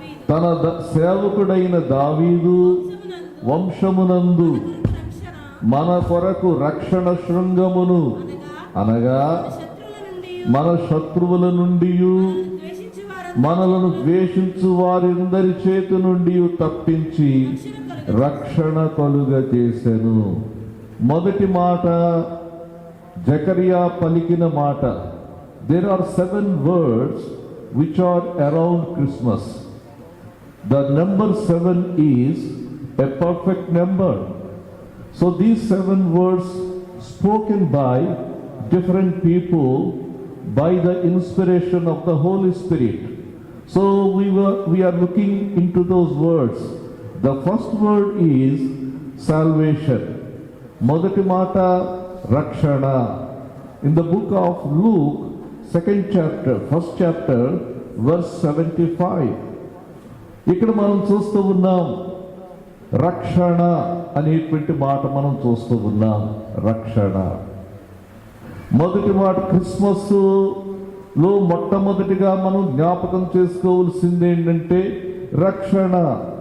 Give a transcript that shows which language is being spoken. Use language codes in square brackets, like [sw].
[te] తన సేవకుడైన దావీదు వంశమునందు మన కొరకు రక్షణ శృంగమును, అనగా మన శత్రువుల నుండి, మనలను ద్వేషించు వారందరి చేతి నుండి తప్పించి రక్షణ కలుగ చేసెను. మొదటి మాట జకరియా పలికిన మాట. [en] There are 7 words which are around Christmas. The number 7 is a perfect number. So these 7 words spoken by different people by the inspiration of the Holy Spirit. So we are looking into those words. The first word is salvation. [te] మొదటి మాట రక్షణ. [en] In the book of Luke, 2nd chapter, 1st chapter, verse 75, [te] ఇక్కడ మనం చూస్తూ ఉన్నాం రక్షణ అనేటువంటి మాట మనం చూస్తూ ఉన్నాం. రక్షణ మొదటి మాట క్రిస్మస్ లో మొట్టమొదటిగా మనం జ్ఞాపకం చేసుకోవాల్సింది ఏంటంటే రక్షణ.